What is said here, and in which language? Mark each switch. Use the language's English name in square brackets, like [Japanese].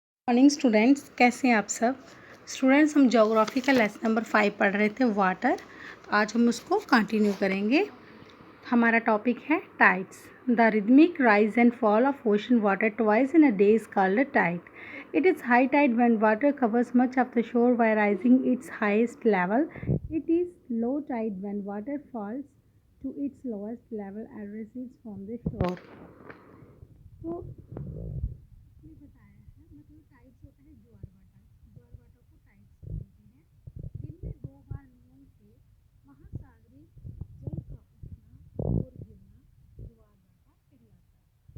[Hindi] Morning students, कैसे हैं आप सब। स्टूडेंट्स, हम ज्योग्राफी का लेसन नंबर 5 पढ़ रहे थे, वाटर। आज हम उसको कंटिन्यू करेंगे। हमारा टॉपिक है tides. [English] The rhythmic rise and fall of ocean water twice in a day is called a tide. It is high tide when water covers much of the shore by rising its highest level. It is low tide when water falls to its lowest level and recedes from the shore. [Hindi] तो इसमें बताया है, मतलब tides होता है ज्वार भाटा। ज्वार भाटा को टाइड्स बोलते हैं। दिन में 2 बार मून से महासागरीय जल का उठना और गिरना ज्वार भाटा कहलाता है।